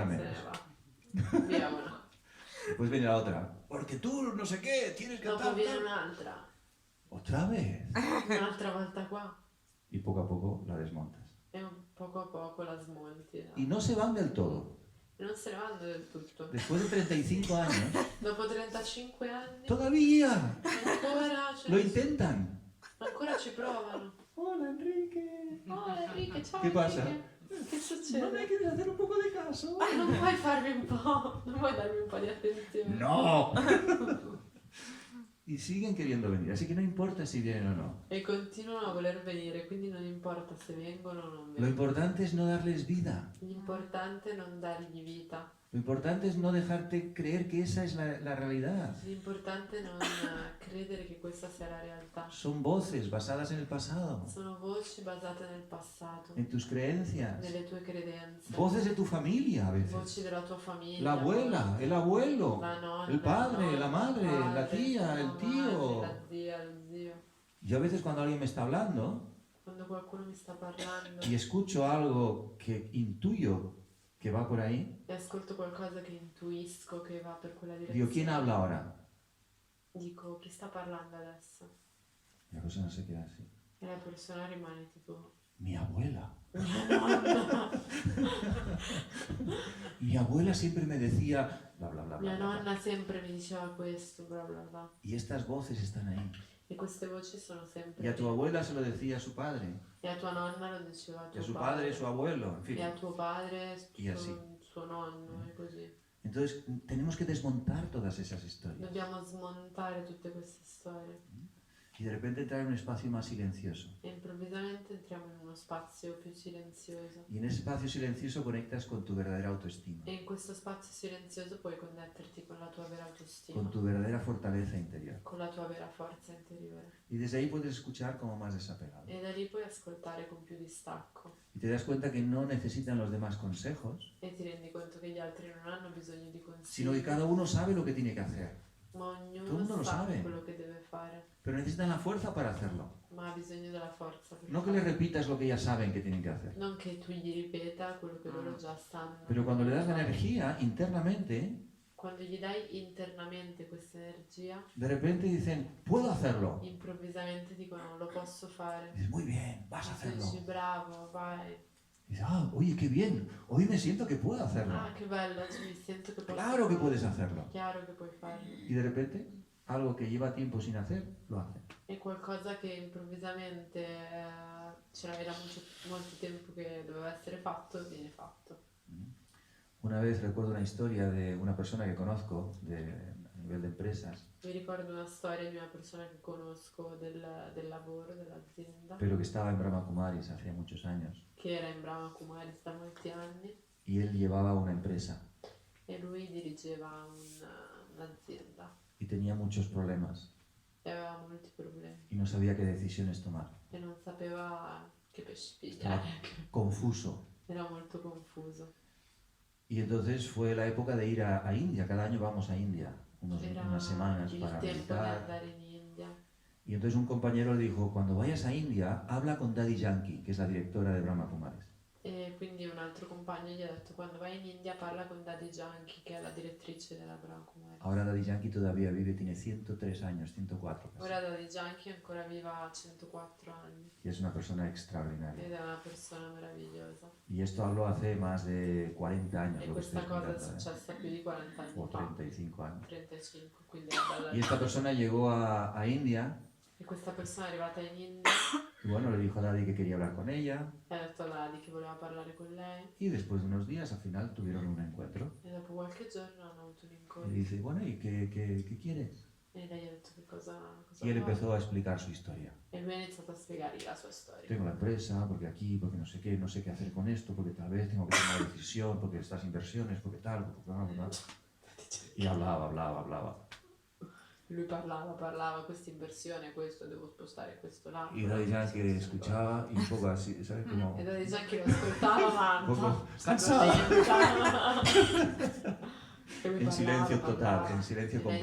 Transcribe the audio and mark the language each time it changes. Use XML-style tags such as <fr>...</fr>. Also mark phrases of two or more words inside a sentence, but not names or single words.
<es>Se menos.</es> <it>ne va. Via una.</it> <es>Después viene la otra. Porque tú no sé qué, tienes que</es> <it>Dopo tal, viene tal. un'altra.</it> <es>Otra vez.</es> <it>Un'altra volta qua.</it> <es>Y poco a poco la desmontas.</es> <it>E poco a poco la smonti.</it> <es>Y no se van del todo.</es> <it>E non se ne vanno del tutto.</it> <es>Después de 35 años,</es> <it>Dopo 35 anni</it> <es>todavía</es> <it>ancora,</it> <es>lo intentan.</es> <it>ancora ci provano.</it> <es>Hola, Enrique.</es> <it>Oh Enrique, ciao Che passa? Enrique. Che</it> <es>¿No</es> <it>succede?</it> <es>me quieres hacer un poco de caso?</es> <it>Non puoi farmi un po', non vuoi darmi un po' di attenzione?</it> <es>¡No! Y siguen queriendo venir, así que no importa si vienen o no.</es> <it>E continuano a voler venire, quindi non importa se vengono o non</it> <es>Lo</es> <it>vengono.</it> <es>importante es no darles vida.</es> <it>L'importante è non dargli vita.</it> <es>Lo importante es no dejarte creer que esa es la realidad.</es> <it>L'importante è non credere che questa sia la realtà.</it> <es>Son voces basadas en el pasado,</es> <it>Sono voci basate nel passato,</it> <es>en tus creencias.</es> <it>nelle tue credenze,</it> <es>Voces de tu familia a veces.</es> <it>voci della tua famiglia,</it> <es>La abuela, el abuelo,</es> <it>la nonna,</it> <es>el padre,</es> <it>il nonno,</it> <es>la madre,</es> <it>il padre,</it> <es>la tía, el</es> <it>la</it> <es>tío.</es> <it>madre, la zia, lo zio.</it> <es>Yo a veces cuando alguien me está hablando</es> <it>Quando qualcuno mi sta parlando</it> <es>y escucho algo que intuyo que va por ahí,</es> <it>e ascolto qualcosa che intuisco che va per quella</it> <es>digo,</es> <it>direzione,</it> <es>¿quién habla ahora?</es> <it>dico chi sta parlando adesso?</it> <es>Y la persona se queda así.</es> <it>E la persona rimane tipo</it> <es>Mi abuela.</es> <it>mia nonna.</it> <es>Mi abuela siempre me decía, bla, bla, bla, bla,</es> <it>Mia bla, bla. nonna sempre mi diceva questo, bla bla bla.</it> <es>Y estas voces están ahí.</es> <it>E queste voci sono sempre</it> <es>Y a tu</es> <it>lì.</it> <es>abuela se lo decía a su padre,</es> <it>E a tua nonna lo diceva a</it> <es>y</es> <it>tuo</it> <es>a su padre,</es> <it>padre,</it> <es>su abuelo, en fin.</es> <it>e a tuo padre,</it> <es>E así.</es> <it>suo nonno, e così.</it> <es>Entonces tenemos que desmontar todas esas historias.</es> <it>Dobbiamo smontare tutte queste storie.</it> <es>y de repente entrar en un espacio más silencioso.</es> <it>e improvvisamente entriamo in uno spazio più silenzioso.</it> <es>Y en ese espacio silencioso conectas con tu verdadera autoestima,</es> <it>E in questo spazio silenzioso puoi connetterti con la tua vera autostima,</it> <es>con tu verdadera fortaleza interior.</es> <it>con la tua vera forza interiore.</it> <es>Y desde ahí puedes escuchar como más desapegado.</es> <it>E da lì puoi ascoltare con più distacco.</it> <es>Y te das cuenta que no necesitan los demás consejos,</es> <it>E ti rendi conto che gli altri non hanno bisogno di</it> <es>sino que</es> <it>consigli,</it> <es>cada uno sabe lo que tiene que hacer.</es> <it>ma</it> <es>Todo el</es> <it>ognuno</it> <es>mundo lo</es> <it>sa</it> <es>sabe.</es> <it>quello che deve fare,</it> <es>Pero necesitan la fuerza para hacerlo.</es> <it>ma ha bisogno della forza per</it> <es>No que les</es> <it>farlo.</it> <es>repitas lo que ya saben que tienen que hacer.</es> <it>Non che tu gli ripeta quello che loro già sanno.</it> <es>Pero cuando le das la energía internamente,</es> <it>Quando gli dai internamente questa energia,</it> <es>de repente dicen, puedo hacerlo.</es> <it>improvvisamente dicono lo posso fare.</it> <es>Dices, muy bien, vas a</es> <it>Tu</it> <es>hacerlo.</es> <it>dici bravo, vai.</it> <es>Dices, ah, oye, qué bien, hoy me siento que puedo hacerlo.</es> <it>Ah, che bello, oggi mi sento che posso</it> <es>Claro que</es> <it>farlo.</it> <es>puedes hacerlo.</es> <it>Chiaro che puoi farlo.</it> <es>Y de repente, algo que lleva tiempo sin hacer, lo hacen.</es> <it>È qualcosa che improvvisamente era molto tempo che doveva essere fatto, viene fatto.</it> <es>Una vez recuerdo una historia de una persona que conozco a nivel de empresas,</es> <it>Mi ricordo una storia di una persona che conosco del lavoro, dell'azienda,</it> <es>pero que estaba en Brahma Kumaris hace muchos años.</es> <it>che era in Brahma Kumaris da molti anni</it> <es>Y él llevaba una empresa</es> <it>e lui dirigeva un'azienda</it> <es>y tenía muchos problemas</es> <it>e aveva molti problemi</it> <es>y no sabía qué decisiones tomar.</es> <it>e non sapeva che pesci</it> <es>Estaba</es> <it>pigliare,</it> <es>confuso.</es> <it>era molto confuso.</it> <es>Y entonces fue la época de ir a India. Cada año vamos a India,</es> <it>Era</it> <es>unas semanas</es> <it>il</it> <es>para</es> <it>tempo di</it> <es>meditar.</es> <it>andare in India.</it> <es>Y entonces un compañero le dijo, cuando vayas a India, habla con Daddy Yankee, que es la directora de Brahma Kumaris.</es> <it>E quindi un altro compagno gli ha detto quando vai in India parla con Daddy Yankee, che è la direttrice della Brahma Kumaris.</it> <es>Ahora Daddy Yankee todavía vive, tiene 103 años, 104 casi.</es> <it>Ora Daddy Yankee ancora viva a 104 anni</it> <es>Y es una persona extraordinaria.</es> <it>ed è una persona meravigliosa.</it> <es>Y esto habló hace más de 40 años,</es> <it>E</it> <es>lo que estoy</es> <it>questa cosa è</it> <es>explicando,</es> <it>successa più di 40</it> <es>o</es> <it>anni fa,</it> <es>35 años.</es> <it>35, quindi è bella.</it> <es>Y esta persona llegó a India</es> <it>E questa persona è arrivata in India</it> <es>y bueno, le dijo a Daddy que quería hablar con ella</es> <it>e ha detto a Daddy che voleva parlare con lei</it> <es>y después de unos días al final tuvieron un encuentro.</es> <it>e dopo qualche giorno hanno avuto un</it> <es>Y</es> <it>incontro</it> <es>dice, bueno, ¿y qué quieres?</es> <it>e lei ha detto che cosa</it> <es>Y él</es> <it>vuole.</it> <es>empezó a explicar su historia.</es> <it>E lui ha iniziato a spiegargli la sua storia.</it> <es>Tengo la empresa, porque aquí, porque no sé qué hacer con esto, porque tal vez tengo que tomar una decisión, porque estas inversiones, porque tal, porque bla, bla, bla. Y hablaba.</es> <it>Lui parlava, questa inversione, questo, devo spostare questo là.</it> <es>Y Daddy Yankee escuchaba y un poco así, ¿sabes? Como,</es> <it>E Daddy Yankee lo ascoltava, ma</it> <es>Poco</es> <it>sta cansata. contenta. E lui</it> <es>en silencio</es> <it>parlava,</it> <es>total, en silencio</es> <it>e lei in</it>